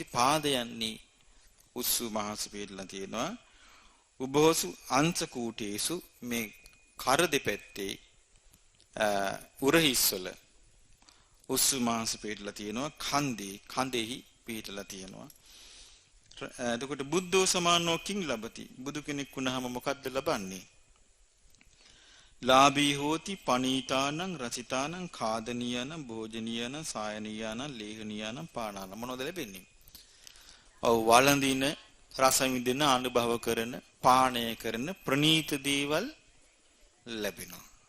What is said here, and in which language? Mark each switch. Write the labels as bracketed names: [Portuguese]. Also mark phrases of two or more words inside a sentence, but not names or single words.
[Sinhala] පාදයන්හි උස්සු මාංශ පිටලා තියෙනවා. [Pali] උභෝසු අංශ කූටේසු [Sinhala] මේ කර දෙපැත්තේ උරහිස්වල උස්සු මාංශ පිටලා තියෙනවා. කන්දෙහි පිටලා තියෙනවා. එතකොට [Pali] බුද්ධෝ සමානෝ කිං ලබති. [Sinhala] බුදු කෙනෙක් වුණාම මොකද්ද ලබන්නේ? [Pali] ලාභී හෝති පනීතානං රසිතානං කාදනීයනං භෝජනීයනං සායනීයනං ලේහනීයනං පානානං. [Sinhala] මොනවද ලැබෙන්නේ? ඔව් වළඳින, රස විඳින, අනුභව කරන, පානය කරන ප්‍රණීත දේවල් ලැබෙනවා.